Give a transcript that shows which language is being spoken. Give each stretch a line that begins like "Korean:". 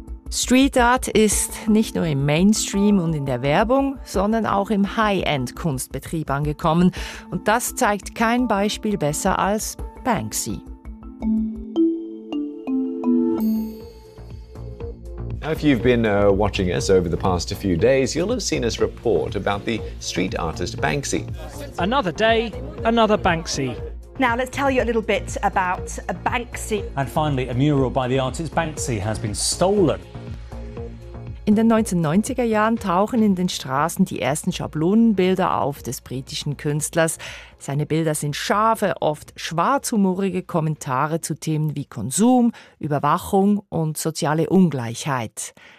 German: Street Art ist nicht nur im Mainstream und in der Werbung, sondern auch im High-End-Kunstbetrieb angekommen. Und das zeigt kein Beispiel besser als Banksy.
English: If you've been watching us over the past few days, you'll have seen us report about the street artist Banksy. Another day, another Banksy. Now let's tell you a little bit about Banksy. And finally, a mural by the artist Banksy has been stolen.
German: In den 1990er Jahren tauchen in den Straßen die ersten Schablonenbilder auf des britischen Künstlers. Seine Bilder sind scharfe, oft schwarzhumorige Kommentare zu Themen wie Konsum, Überwachung und soziale Ungleichheit.